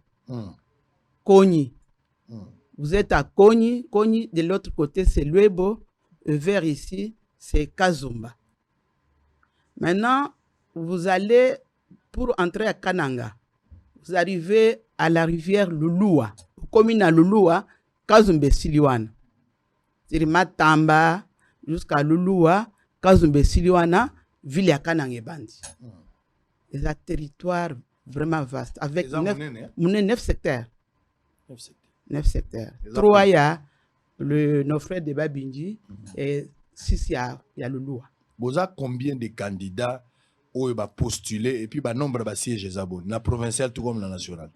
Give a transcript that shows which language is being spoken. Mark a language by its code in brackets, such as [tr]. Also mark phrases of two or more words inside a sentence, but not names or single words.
[fr] Koni. Vous êtes à Koni. Koni, de l'autre côté, c'est Lwebo. Et vers ici, c'est Kazumba. Maintenant, vous allez, pour entrer à Kananga, vous arrivez à la rivière Lulua. Commune à Lulua, Kazumbe Siliwana. C'est Matamba jusqu'à Lulua, Kazumbe Siliwana, ville à Kanangebandi. C'est un territoire vraiment vaste. Avec 9 secteurs. 9 secteurs. 3, il y a nos frères de Babinji et 6, il y a Lulua. Vous avez combien de candidats où va postuler et puis le nombre de sièges la provinciale tout comme la nationale?